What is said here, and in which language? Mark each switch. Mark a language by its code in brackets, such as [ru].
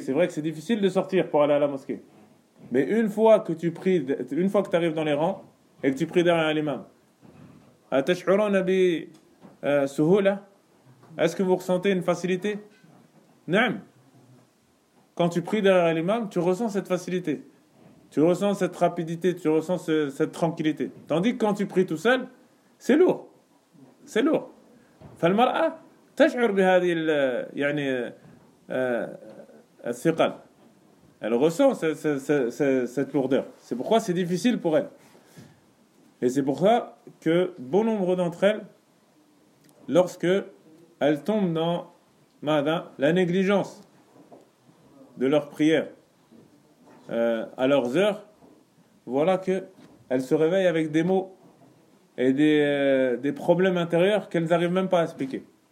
[fr] C'est vrai que c'est difficile de sortir pour aller à la mosquée. Mais une fois que tu pries, une fois que tu arrives dans les rangs et que tu pries derrière l'imam, [ar] atash'uruna bi suhula, [fr] est-ce que vous ressentez une facilité? Naam. Quand tu pries derrière l'imam, tu ressens cette facilité. Tu ressens cette rapidité, tu ressens cette tranquillité. Tandis que quand tu pries tout seul, c'est lourd. C'est lourd. [ar] فَالْمَرْأَ تَشْعُرْ بِهَذِي يعني الثقل. [fr] Elle ressent cette lourdeur. C'est pourquoi c'est difficile pour elle. Et c'est pour ça que bon nombre d'entre elles, lorsque elles tombent dans la négligence de leur prière à leurs heures, voilà qu'elles se réveillent avec des maux et des problèmes intérieurs qu'elles n'arrivent même pas à expliquer.